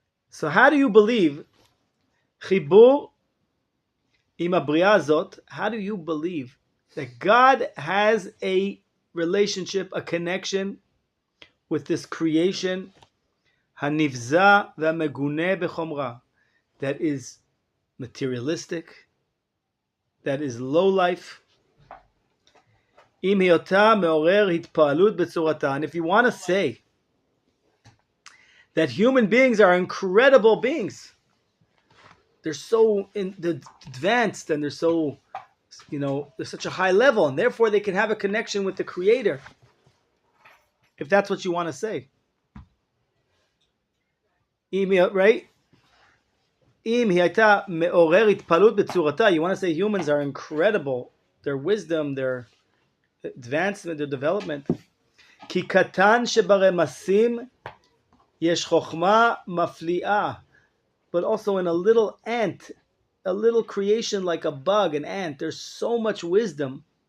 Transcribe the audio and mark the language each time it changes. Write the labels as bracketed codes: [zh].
[en] So how do you believe, [he] חיבור עם הבריאה הזאת, [en] how do you believe that God has a relationship, a connection with this creation, [he] הנבזה והמגונה בחומרה, [en] that is materialistic, that is low life. [he] אם היותה מעורר התפעלות בצורתה. [en] And if you want to say that human beings are incredible beings, they're so advanced and they're so, they're such a high level, and therefore they can have a connection with the Creator. If that's what you want to say. Right? [he] אם היא הייתה מעורר התפעלות בצורתה, [en] you want to say humans are incredible, their wisdom, their advancement, their development. [he] כי קטן שברמסים יש חוכמה מפליאה. [en] But also in a little ant, a little creation like a bug, an ant, there's so much wisdom.